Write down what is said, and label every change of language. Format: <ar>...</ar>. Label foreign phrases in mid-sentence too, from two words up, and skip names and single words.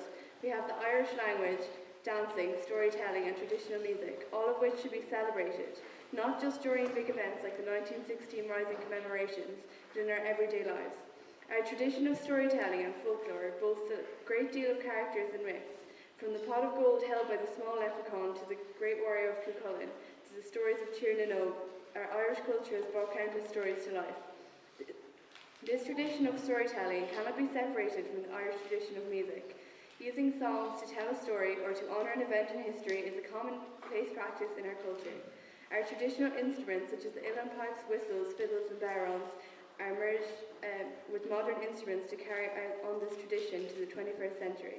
<en>We have the Irish language, dancing, storytelling and traditional music, all of which should be celebrated, not just during big events like the 1916 Rising commemorations, but in our everyday lives. Our tradition of storytelling and folklore boasts a great deal of characters and myths, from the pot of gold held by the small leprechaun to the great warrior of Cuchulainn, to the stories of Tír na nÓg. Our Irish culture has brought countless stories to life. This tradition of storytelling cannot be separated from the Irish tradition of music. Using songs to tell a story or to honour an event in history is a commonplace practice in our culture. Our traditional instruments, such as the uilleann pipes, whistles, fiddles and barons, are merged with modern instruments to carry on this tradition to the 21st century.</en>